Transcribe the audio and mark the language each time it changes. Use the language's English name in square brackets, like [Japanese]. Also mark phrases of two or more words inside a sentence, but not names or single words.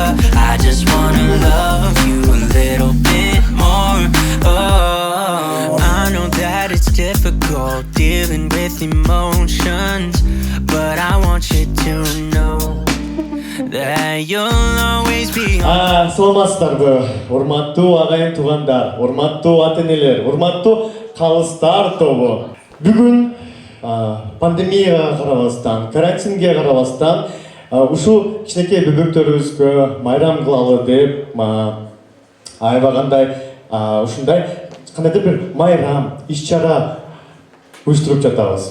[English] I just wanna love you a little bit more. Oh, I know that it's difficult dealing with emotions, but I want you to know that you'll always be. [Kyrgyz] Саламатсыздарбы, урматтуу агайын туугандар, урматтуу ата-энелер, урматтуу калыстар тобу. Бүгүн пандемияга карабастан, карантинге карабастан ушул кичинекей бөбөктөрүбүзгө майрам кылалы деп аябагандай ушундай кандайдыр бир майрам иш-чара уюштуруп жатабыз.